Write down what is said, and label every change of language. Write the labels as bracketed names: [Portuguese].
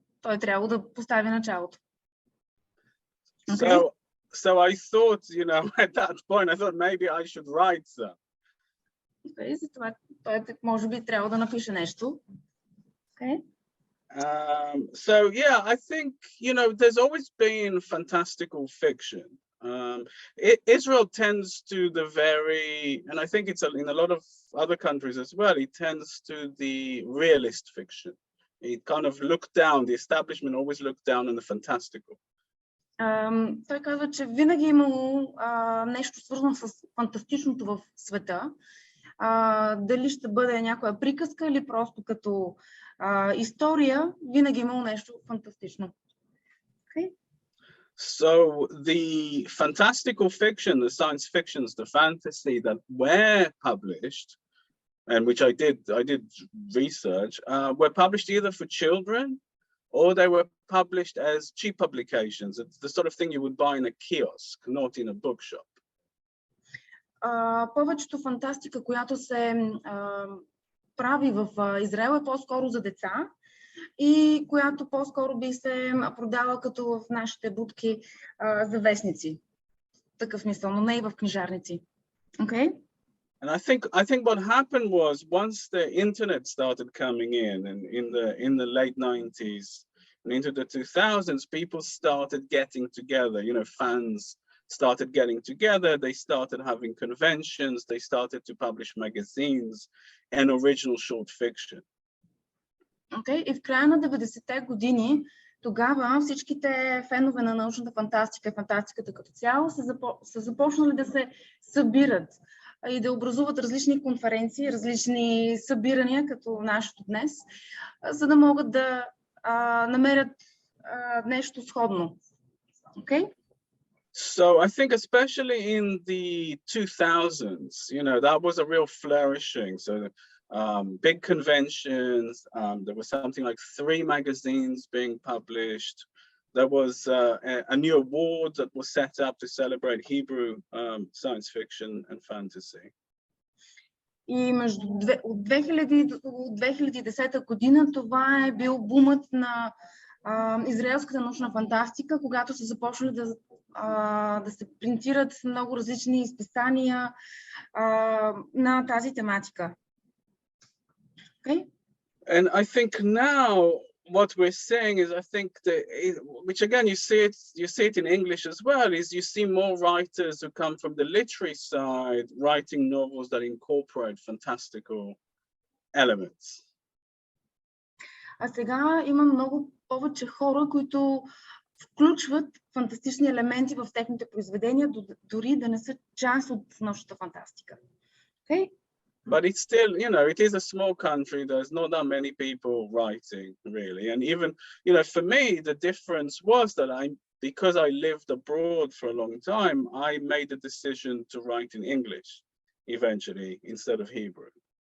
[Bulgarian] Той трябва да постави началото. [English] Okay? So I thought, you know, at that point, I thought maybe I should write some. [Bulgarian] Okay, затова той може би трябва да напише нещо. [English] Okay? So yeah, I think, you know, there's always been fantastical fiction. Israel tends to and I think it's in a lot of other countries as well, it tends to the realist fiction. It kind of looked down, the establishment always looked down on the fantastical. [Bulgarian] Той казва, че винаги е имало нещо свързано с фантастичното в света. Дали ще бъде някоя приказка или просто като история, винаги имало нещо фантастично. [English] Okay? So the fantastical fiction, the science fictions, the fantasy that were published, and which I did research, were published either for children or they were published as cheap publications. It's the sort of thing you would buy in a kiosk, not in a bookshop. [Bulgarian] Повечето фантастика, която се прави в Израел, е по-скоро за деца и която по-скоро би се продала като в нашите будки за вестници. Такъв мисъл, но не и в книжарници. [English] Okay? And I think what happened was once the internet started coming and in the late 90s and into the 2000s, people started getting together, you know, fans started getting together, they started having conventions, they started to publish magazines and original short fiction. Okay. [Bulgarian] И в края на 90-те години тогава всичките фенове на научната фантастика и фантастиката като цяло са започнали да се събират и да образуват различни конференции, различни събирания, като нашето днес, за да могат да намерят нещо сходно. [English] Okay? So I think especially in the 2000s, you know, that was a real flourishing. So big conventions, there was something like 3 magazines being published. There was a new award that was set up to celebrate Hebrew science fiction and fantasy. [Bulgarian] И от 2010 година това е бил бумът на израелската научна фантастика, когато са започнали да се принтират много различни изписания на тази тематика. [English] Okay? And I think now what we're seeing is, I think that, which again you see it in English as well, is you see more writers who come from the literary side writing novels that incorporate fantastical elements. [Bulgarian] А сега има много повече хора, които включват фантастични елементи в техните произведения, дори да не са част от научната фантастика. [English] Okay? But it's still, you know, it is a small country. There's not that many people writing, really. And even, you know, for me, the difference was that because I lived abroad for a long time, I made the decision to write in English eventually instead of Hebrew.